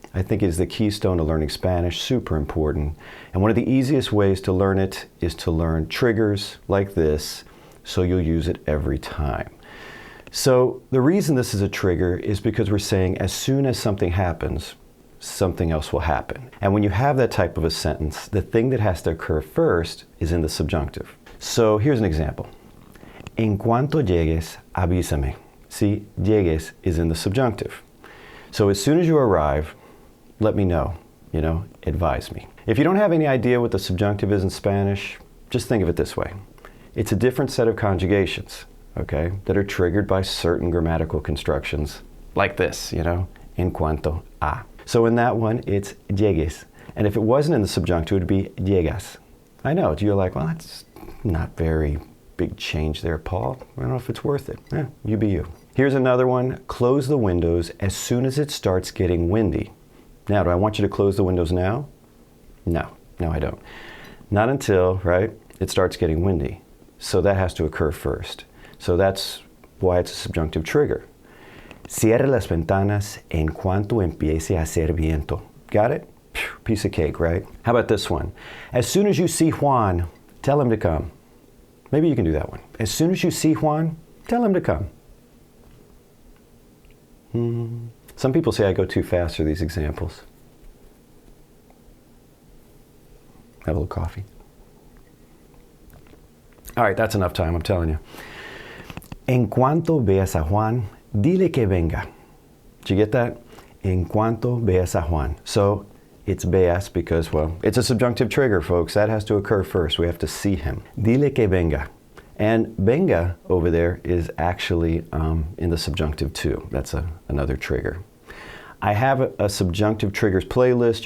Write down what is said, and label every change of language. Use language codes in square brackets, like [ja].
[en] I think it is the keystone to learning Spanish, super important. And one of the easiest ways to learn it is to learn triggers like this, so you'll use it every time. So the reason this is a trigger is because we're saying as soon as something happens, something else will happen. And when you have that type of a sentence, the thing that has to occur first is in the subjunctive. So here's an example. [es] En cuanto llegues, avísame. [en] See, llegues is in the subjunctive. So as soon as you arrive, let me know, advise me. If you don't have any idea what the subjunctive is in Spanish, just think of it this way. It's a different set of conjugations, okay, that are triggered by certain grammatical constructions, like this, en cuanto a. So in that one, it's llegues. And if it wasn't in the subjunctive, it would be llegas. I know, you're like, well, that's not very big change there, Paul. I don't know if it's worth it. You be you. Here's another one. Close the windows as soon as it starts getting windy. Now, do I want you to close the windows now? No, I don't. Not until, right, it starts getting windy. So that has to occur first. So that's why it's a subjunctive trigger. [es] Cierre las ventanas en cuanto empiece a hacer viento. [en] Got it? Piece of cake, right? How about this one? As soon as you see Juan, tell him to come. Maybe you can do that one. As soon as you see Juan, tell him to come. Some people say I go too fast through these examples. Have a little coffee. All right, that's enough time, I'm telling you. [es] En cuanto veas a Juan, dile que venga. [en] Did you get that? [es] En cuanto veas a Juan. [en] So it's veas because, well, it's a subjunctive trigger, folks. That has to occur first. We have to see him. [es] Dile que venga. [en] And venga over there is actually in the subjunctive too. That's another trigger. I have a subjunctive triggers playlist.